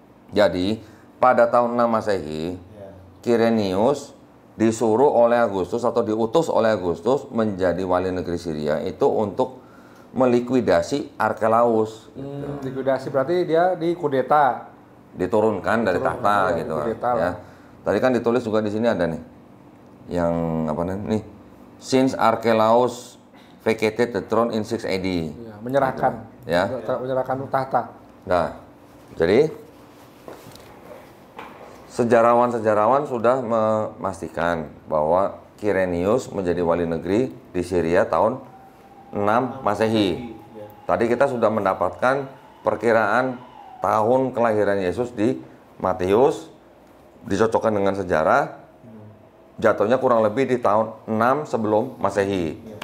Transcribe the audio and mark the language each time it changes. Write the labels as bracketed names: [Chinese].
[Indonesian] Jadi, pada tahun 6 Masehi, Quirinius disuruh oleh Agustus atau diutus oleh Agustus menjadi wali negeri Syria itu untuk melikuidasi Archelaus. Likuidasi berarti dia dikudeta. Diturunkan dari tahta gitu ya. Tadi kan ditulis juga di sini ada nih. Yang apa nih? [English] Since Archelaus vacated the throne in 6 AD. [Indonesian] Ya, menyerahkan. Gitu. Ya. Menyerahkan tahta. Nah, jadi sejarawan-sejarawan sudah memastikan bahwa Quirinius menjadi wali negeri di Syria tahun 6 Masehi. Tadi kita sudah mendapatkan perkiraan tahun kelahiran Yesus di Matius, dicocokkan dengan sejarah, jatuhnya kurang lebih di tahun 6 sebelum Masehi.